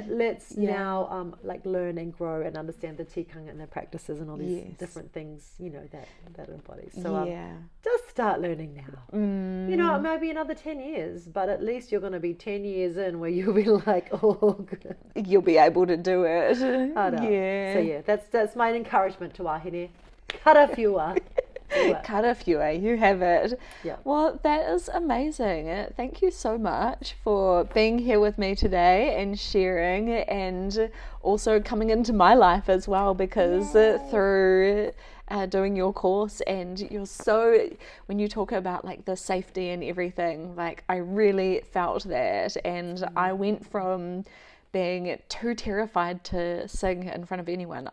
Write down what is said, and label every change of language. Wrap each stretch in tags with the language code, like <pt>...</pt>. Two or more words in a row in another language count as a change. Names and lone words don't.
<en>Let's now like learn and grow and understand the tikanga and the practices and all these different things, that embodies. So just start learning now. Maybe another 10 years, but at least you're going to be 10 years in where you'll be like, oh, good. You'll be able to do it. I know. So that's my encouragement to wahine.</en> <mi>Karawhiua. Karawhiua,</mi> <en>you have it. Yeah. Well, that is amazing. Thank you so much for being here with me today and sharing, and also coming into my life as well, because through doing your course, and when you talk about like the safety and everything, like I really felt that, and I went from being too terrified to sing in front of anyone.</en>